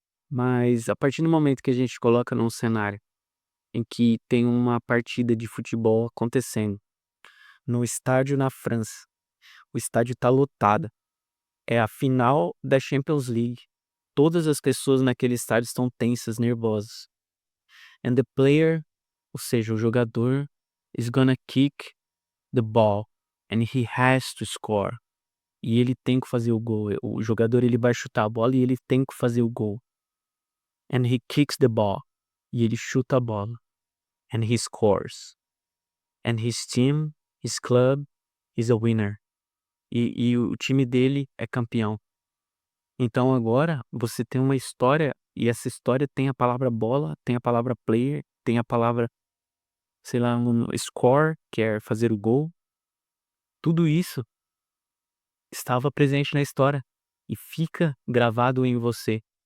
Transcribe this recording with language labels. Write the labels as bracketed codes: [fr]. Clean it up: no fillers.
[pt] Mas a partir do momento que a gente coloca num cenário em que tem uma partida de futebol acontecendo no estádio na França, o estádio está lotado, é a final da Champions League, todas as pessoas naquele estádio estão tensas, nervosas. [en] And the player, [pt] ou seja, o jogador, [en] is gonna kick the ball and he has to score. [pt] E ele tem que fazer o gol. O jogador ele vai chutar a bola e ele tem que fazer o gol. [en] And he kicks the ball. [pt] E ele chuta a bola. [en] And he scores. And his team, his club, is a winner. [pt] E o time dele é campeão. Então agora você tem uma história e essa história tem a palavra bola, tem a palavra player, tem a palavra, sei lá, score, que é fazer o gol. Tudo isso estava presente na história e fica gravado em você.